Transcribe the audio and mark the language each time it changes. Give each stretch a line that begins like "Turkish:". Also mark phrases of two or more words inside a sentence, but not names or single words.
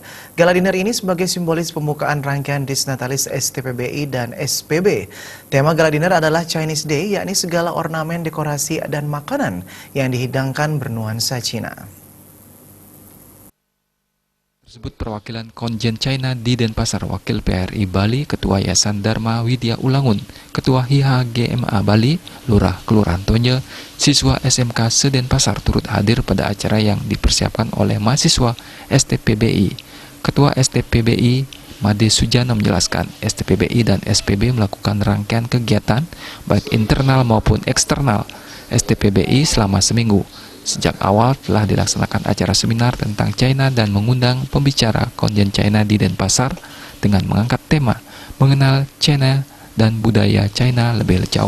English: Gala dinner
Indonesian: ini sebagai simbolis pembukaan rangkaian Disnatalis STPBI dan SPB. Tema
English: gala dinner
Indonesian: adalah Chinese Day, yakni segala ornamen, dekorasi, dan makanan yang dihidangkan bernuansa Cina. Tersebut perwakilan konjen China di Denpasar, Wakil PRI Bali, Ketua Yayasan Dharma Widya Ulangun, Ketua HIHGMA Bali, Lurah Kelurahan Tonye, siswa SMK se-Denpasar turut hadir pada acara yang dipersiapkan oleh mahasiswa STPBI. Ketua STPBI Made Sujana menjelaskan, STPBI dan SPB melakukan rangkaian kegiatan baik internal maupun eksternal STPBI selama seminggu. Sejak awal telah dilaksanakan acara seminar tentang China dan mengundang pembicara konjen China di Denpasar dengan mengangkat tema mengenal China dan budaya China lebih jauh.